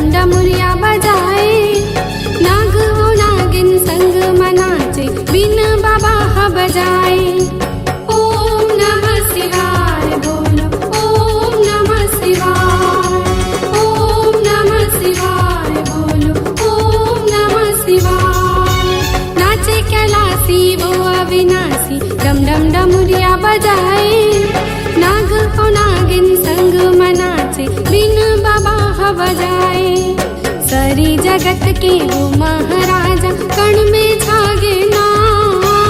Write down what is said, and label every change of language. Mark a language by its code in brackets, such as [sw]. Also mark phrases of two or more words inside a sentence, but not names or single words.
[bho] डमुरिया बजाए, नाग और नागिन संग मनाचे, बिन बाबा बजाए। [sa] ओम नमः शिवाय बोलो, ओम नमः शिवाय, ओम नमः शिवाय बोलो, ओम नमः शिवाय। [bho] नाचे कैलासी वो अविनाशी, डम डम डमुरिया बजाए, नाग और नागिन संग मनाचे, बिन बाबा बजाए। सारी जगत के वो महाराजा, कण में छागे नाम।